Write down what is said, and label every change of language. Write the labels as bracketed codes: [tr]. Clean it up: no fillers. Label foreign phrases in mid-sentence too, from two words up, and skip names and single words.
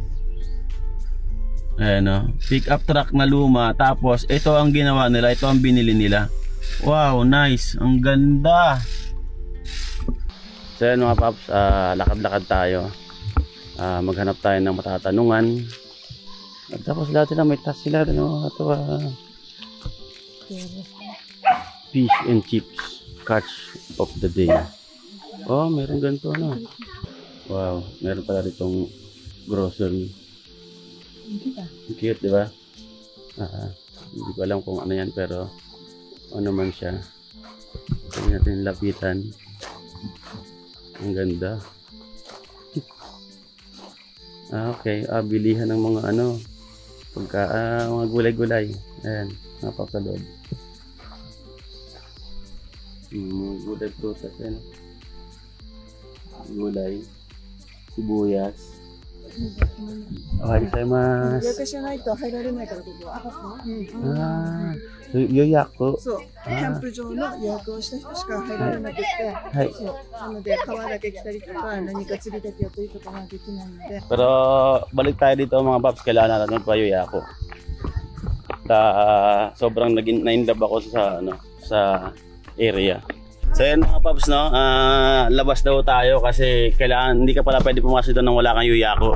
[tl] Ayan [en] pick up truck [tl] na luma. Tapos, ito ang ginawa nila, ito ang binili nila. [en] Wow, nice. [tl] Ang ganda. So yan mga paps, lakad-lakad tayo. Maghanap tayo ng matatanungan. At tapos lahat sila, may task sila. [en] Fish and chips catch of the day. [tl] Meron ganito Wow, meron pala ditong grocery. Cute, di ba? Hindi ko alam kung ano yan, pero ano man siya. Tingnan natin lapitan. Ang ganda. Okay, bilihan ng mga mga gulay-gulay. Ayan, napakalod. Gulay prutas yan. Gulay, sibuyas. Yoyaku. [ja] そう、キャンプ場の予約をした人しか入られなくて、そうなので川だけ来たりとか何か釣りだけやったりとかはできないので。 [tl] Pero balik tayo dito mga paps, kailangan natin magpa-yoyaku. Sobrang na-inlove ako sa area. So yan mga paps labas daw tayo kasi kailangan, hindi ka pala pwede pumasok doon nang wala kang yoyaku.